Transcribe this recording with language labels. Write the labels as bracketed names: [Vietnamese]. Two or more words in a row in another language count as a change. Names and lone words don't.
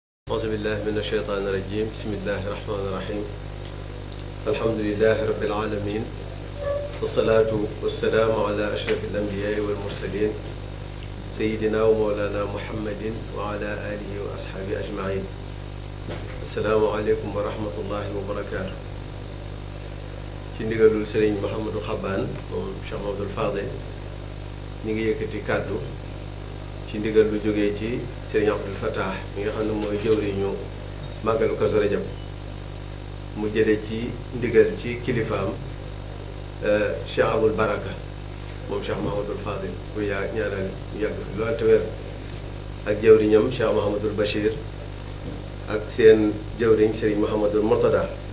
[Arabic] أعوذ بالله من الشيطان الرجيم بسم الله الرحمن الرحيم الحمد لله رب العالمين والصلاة والسلام على أشرف الأنبياء والمرسلين سيدنا ومولانا محمد وعلى آله وأصحابه أجمعين السلام عليكم ورحمة الله وبركاته [Wolof] ci ndigalul Sëriñ Mouhamadou Xabbaan moom Cheikh Mamadou Fadel ñi ngi yëkkati kàddu ci ndigal lu jógee ci Sëriñ Abdul Fattah mi nga xam ne mooy jëwriñu màggalu Kazu Rajab mu jëlee ci ndigal ci kilifaam Cheikh Abul Baraka moom Cheikh Mahamadul Fadil bu ñaanal ñu yàgg fi loolu te wér ak jëwriñam Cheikh Mahamadul Bachir ak seen jëwriñ Sëriñ Mahamadul Murtada